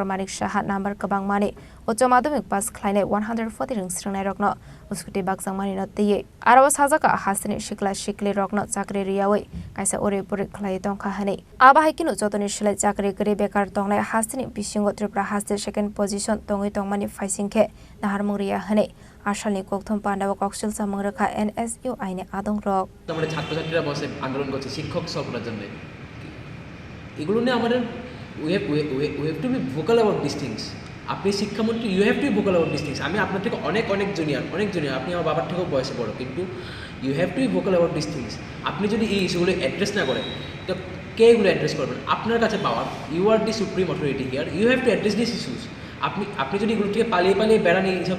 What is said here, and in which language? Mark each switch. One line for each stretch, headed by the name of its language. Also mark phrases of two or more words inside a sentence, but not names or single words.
Kok Borok: Manik Shaha Number Kabang Mani Ucha Madhyamik Pass Khlaine 140 Ringrnai Rokna Uskuti Bak Sakmani Notiye Arawa Sajaka Hasni Shikla Shikli Rokna Chakri Riyawi Kaisa Ore Purik Khlai Tongkha Hani Aba Haikinu Jotoni Shilai Chakri Gri Bekar Tongnai Hasni Bisingo Tripura Hasni
English: second position
Kok Borok: Tongi Tongmani Faisingke Naharmuriya Hani Ashalni Kokthum Pandawa Kokshil Samangrakha NSU Aini Adong Rok
Bangla: আমাদের ছাত্রছাত্রীরা বসে আন্দোলন করছে শিক্ষক সফরের জন্য এগুলো নিয়ে আমাদের
English: we have to be vocal about these things
Bangla: আপনি শিক্ষামন্ত্রী
English: you have to be vocal about this things
Bangla: আমি আপনার থেকে অনেক জুনিয়র আপনি আমার বাবার থেকেও বয়সে বড় কিন্তু
English: you have to be vocal about this things
Bangla: আপনি যদি এই ইস্যুগুলো অ্যাড্রেস না করেন তো কে এগুলো অ্যাড্রেস করবেন আপনার কাছে
English: power you are the supreme authority here you have to address this issues
Bangla: আপনি যদি এগুলো থেকে পালিয়ে বেড়ান এইসব